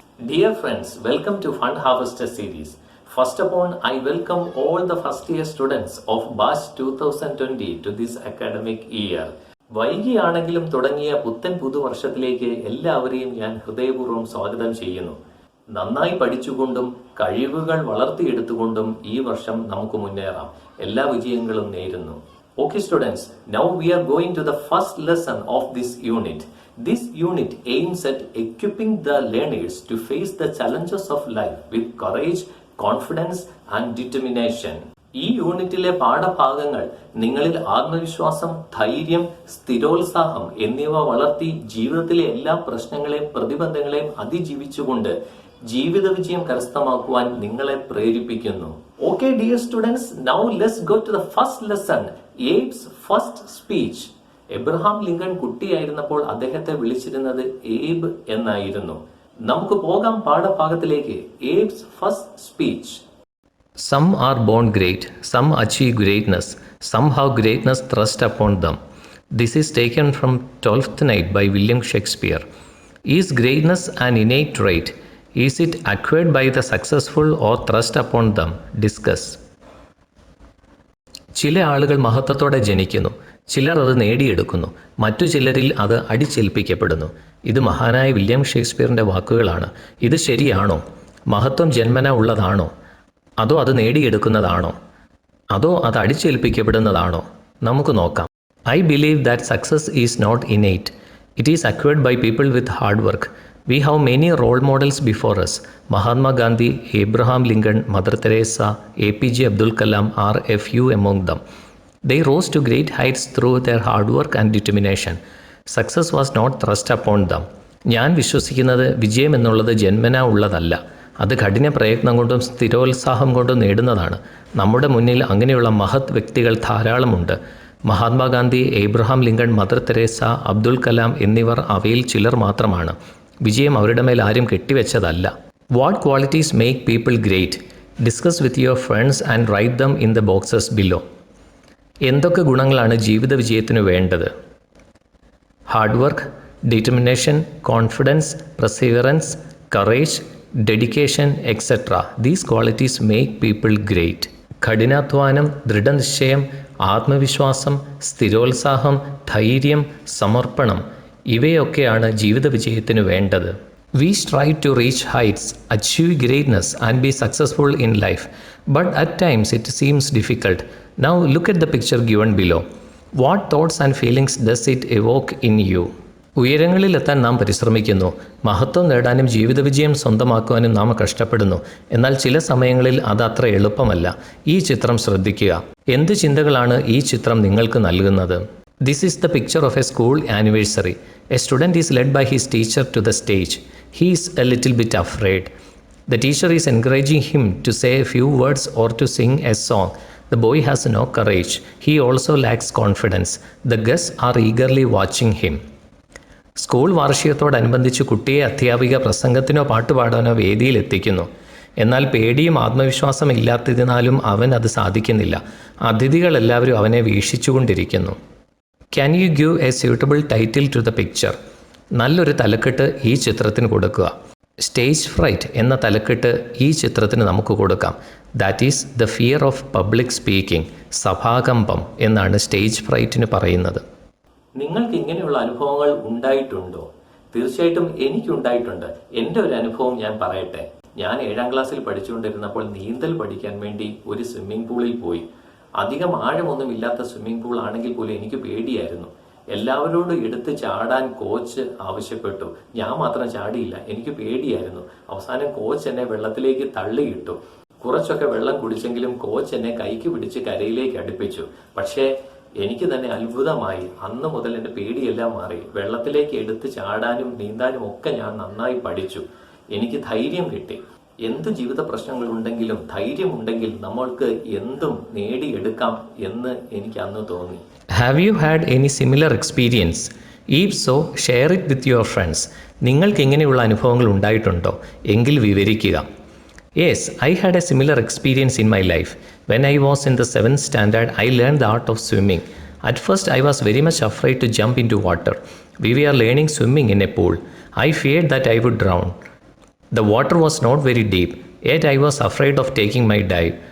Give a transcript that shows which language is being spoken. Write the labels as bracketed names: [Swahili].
[English] Dear friends, welcome to Fund Harvester series. First upon, I welcome all the first year students of Batch 2020 to this academic year. [Malayalam] വൈകിയാണെങ്കിലും തുടങ്ങിയ പുത്തൻ പുതുവർഷത്തിലേക്ക് എല്ലാവരെയും ഞാൻ ഹൃദയപൂർവ്വം സ്വാഗതം ചെയ്യുന്നു. നന്നായി പഠിച്ചുകൊണ്ടും കഴിവുകൾ വളർത്തിയെടുത്തുകൊണ്ടും ഈ വർഷം നമുക്ക് മുന്നേറാം. എല്ലാ വിജയങ്ങളും നേരുന്നു. [English] Okay students, now we are going to the first lesson of this unit. This unit aims at equipping the learners to face the challenges of life with courage, confidence and determination. [Malayalam] ഈ യൂണിറ്റിലെ പാഠഭാഗങ്ങൾ നിങ്ങളിൽ ആത്മവിശ്വാസം, ധൈര്യം, സ്ഥിരോത്സാഹം എന്നിവ വളർത്തി ജീവിതത്തിലെ എല്ലാ പ്രശ്നങ്ങളെയും പ്രതിബന്ധങ്ങളെയും അതിജീവിച്ചുകൊണ്ട് ജീവിത വിജയം കരസ്ഥമാക്കുവാൻ നിങ്ങളെ പ്രേരിപ്പിക്കുന്നു. [English] Okay dear students, now let's go to the first lesson, Abe's first speech. [Malayalam] Abraham Lincoln കുട്ടിയായിരുന്നപ്പോൾ അദ്ദേഹത്തെ വിളിച്ചിരുന്നത് ഏബ് എന്നായിരുന്നു. നമുക്ക് പോകാം പാഠഭാഗത്തിലേക്ക്. [English] Abe's first speech. Some are born great, some achieve greatness, some have greatness thrust upon them. This is taken from Twelfth Night by William Shakespeare. Is greatness an innate trait? Is it acquired by the successful or thrust upon them? Discuss. [Malayalam] ചില ആളുകൾ മഹത്വത്തോടെ ജനിക്കുന്നു, ചിലർ അത് നേടിയെടുക്കുന്നു, മറ്റു ചിലരിൽ അത് അടിച്ചേൽപ്പിക്കപ്പെടുന്നു. ഇത് മഹാനായ വില്യം ഷേക്സ്പിയറിൻ്റെ വാക്കുകളാണ്. ഇത് ശരിയാണോ? മഹത്വം ജന്മന ഉള്ളതാണോ? അതോ അത് നേടിയെടുക്കുന്നതാണോ? അതോ അത് അടിച്ചേൽപ്പിക്കപ്പെടുന്നതാണോ? നമുക്ക് നോക്കാം. [English] I believe that success is not innate. It is acquired by people with hard work. We have many role models before us. Mahatma Gandhi, Abraham Lincoln, Mother Teresa, APJ Abdul Kalam are a few among them. They rose to great heights through their hard work and determination. Success was not thrust upon them. [Malayalam] ഞാൻ വിശ്വസിക്കുന്നത് വിജയം എന്നുള്ളത് ജന്മനാ ഉള്ളതല്ല. അത് കഠിന പ്രയത്നം കൊണ്ടും സ്ഥിരോത്സാഹം കൊണ്ടും നേടുന്നതാണ്. നമ്മുടെ മുന്നിൽ അങ്ങനെയുള്ള മഹത് വ്യക്തികൾ ധാരാളമുണ്ട്. Mahatma Gandhi, Abraham Lincoln, mother Teresa, Abdul Kalam എന്നിവർ അവയിൽ ചിലർ മാത്രമാണ്. വിജയം അവരുടെ മേൽ ആരും കെട്ടിവെച്ചതല്ല. [English] What qualities make people great? Discuss with your friends and write them in the boxes below. [Malayalam] എന്തൊക്കെ ഗുണങ്ങളാണ് ജീവിത വിജയത്തിന് വേണ്ടത്? [English] Hard work, determination, confidence, perseverance, courage, dedication, etcetera. These qualities make people great. [Malayalam] കഠിനാധ്വാനം, ദൃഢനിശ്ചയം, ആത്മവിശ്വാസം, സ്ഥിരോത്സാഹം, ധൈര്യം, സമർപ്പണം ഇവയൊക്കെയാണ് ജീവിത വിജയത്തിന് വേണ്ടത്. [English] We strive to reach heights, achieve greatness and be successful in life. But at times it seems difficult. Now look at the picture given below. What thoughts and feelings does it evoke in you? [Malayalam] ഉയരങ്ങളിലെത്താൻ നാം പരിശ്രമിക്കുന്നു. മഹത്വം നേടാനും ജീവിത വിജയം സ്വന്തമാക്കുവാനും നാം കഷ്ടപ്പെടുന്നു. എന്നാൽ ചില സമയങ്ങളിൽ അത് അത്ര എളുപ്പമല്ല. ഈ ചിത്രം ശ്രദ്ധിക്കുക. എന്ത് ചിന്തകളാണ് ഈ ചിത്രം നിങ്ങൾക്ക് നൽകുന്നത്? [English] This is the picture of a school anniversary. A student is led by his teacher to the stage. He is a little bit afraid. The teacher is encouraging him to say a few words or to sing a song. The boy has no courage. He also lacks confidence. The guests are eagerly watching him. [Malayalam] School വാർഷികത്തോടനുബന്ധിച്ച് കുട്ടിയെ അധ്യാപിക പ്രസംഗത്തിനോ പാട്ടുപാടാനോ വേദിയിൽ എത്തിക്കുന്നു. എന്നാൽ പേടിയും ആത്മവിശ്വാസം ഇല്ലാത്തതിനാലും അവൻ അത് സാധിക്കുന്നില്ല. അതിഥികളെല്ലാവരും അവനെ വീക്ഷിച്ചുകൊണ്ടിരിക്കുന്നു. [English] Can you give a suitable title to the picture? [Malayalam] നല്ലൊരു തലക്കെട്ട് ഈ ചിത്രത്തിന് കൊടുക്കുക. സ്റ്റേജ് ഫ്രൈറ്റ് എന്ന തലക്കെട്ട് ഈ ചിത്രത്തിന് നമുക്ക് കൊടുക്കാം. [English] That is the fear of public speaking. [Malayalam] സഭാകമ്പം എന്നാണ് സ്റ്റേജ് ഫ്രൈറ്റിന് പറയുന്നത്. നിങ്ങൾക്ക് ഇങ്ങനെയുള്ള അനുഭവങ്ങൾ ഉണ്ടായിട്ടുണ്ടോ? തീർച്ചയായിട്ടും എനിക്കുണ്ടായിട്ടുണ്ട്. എൻ്റെ ഒരു അനുഭവം ഞാൻ പറയട്ടെ. ഞാൻ 7ാം ക്ലാസ്സിൽ പഠിച്ചുകൊണ്ടിരുന്നപ്പോൾ നീന്തൽ പഠിക്കാൻ വേണ്ടി ഒരു സ്വിമ്മിംഗ് പൂളിൽ പോയി. അധികം ആഴമൊന്നും ഇല്ലാത്ത സ്വിമ്മിംഗ് പൂൾ ആണെങ്കിൽ പോലും എനിക്ക് പേടിയായിരുന്നു. എല്ലാവരോടും എടുത്ത് ചാടാൻ കോച്ച് ആവശ്യപ്പെട്ടു. ഞാൻ മാത്രം ചാടിയില്ല, എനിക്ക് പേടിയായിരുന്നു. അവസാനം കോച്ച് എന്നെ വെള്ളത്തിലേക്ക് തള്ളിയിട്ടു. കുറച്ചൊക്കെ വെള്ളം കുടിച്ചെങ്കിലും കോച്ച് എന്നെ കൈക്ക് പിടിച്ച് കരയിലേക്ക് അടുപ്പിച്ചു. പക്ഷേ എനിക്ക് തന്നെ അത്ഭുതമായി. അന്ന് മുതൽ എൻ്റെ പേടിയെല്ലാം മാറി. വെള്ളത്തിലേക്ക് എടുത്ത് ചാടാനും നീന്താനും ഒക്കെ ഞാൻ നന്നായി പഠിച്ചു. എനിക്ക് ധൈര്യം കിട്ടി. എന്ത് ജീവിത പ്രശ്നങ്ങളുണ്ടെങ്കിലും ധൈര്യമുണ്ടെങ്കിൽ നമ്മൾക്ക് എന്തും നേടിയെടുക്കാം എന്ന് എനിക്ക് അന്ന് തോന്നി. [English] Have you had any similar experience? If so, share it with your friends. [Malayalam] നിങ്ങൾക്ക് ഇങ്ങനെയുള്ള അനുഭവങ്ങൾ ഉണ്ടായിട്ടുണ്ടോ? എങ്കിൽ വിവരിക്കുക. [English] Yes, I had a similar experience in my life. When I was in the 7th standard, I learned the art of swimming. At first, I was very much afraid to jump into water. We were learning swimming in a pool. I feared that I would drown. The water was not very deep, yet I was afraid of taking my dive.